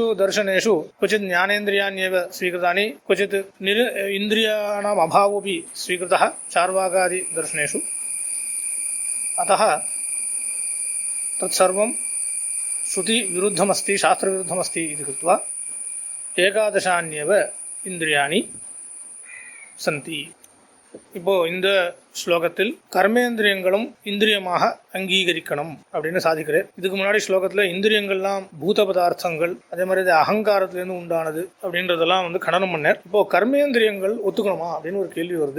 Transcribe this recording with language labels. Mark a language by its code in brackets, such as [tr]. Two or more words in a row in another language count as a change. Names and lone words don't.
[sa] दर्शनेषु क्वचित् ज्ञानेन्द्रियाण्येव स्वीकृतानि क्वचित् इन्द्रियाणाम् अभावोऽपि स्वीकृतः चार्वाकादि दर्शनेषु अतः तत्सर्वं श्रुतिविरुद्धमस्ति शास्त्रविरुद्धमस्ति इति कृत्वा एकादशान्येव इन्द्रियाणि सन्ति [ta] இப்போ இந்த ஸ்லோகத்தில் கர்மேந்திரியங்களும் இந்திரியமாக அங்கீகரிக்கணும் அப்படின்னு சாதிக்கிறேன். இதுக்கு முன்னாடி ஸ்லோகத்தில் இந்திரியங்கள்லாம் பூத பதார்த்தங்கள் அதே மாதிரி அகங்காரத்திலேருந்து உண்டானது அப்படின்றதெல்லாம் கண்டனம் பண்ணார். இப்போ கர்மேந்திரியங்கள் ஒத்துக்கணுமா அப்படின்னு ஒரு கேள்வி வருது.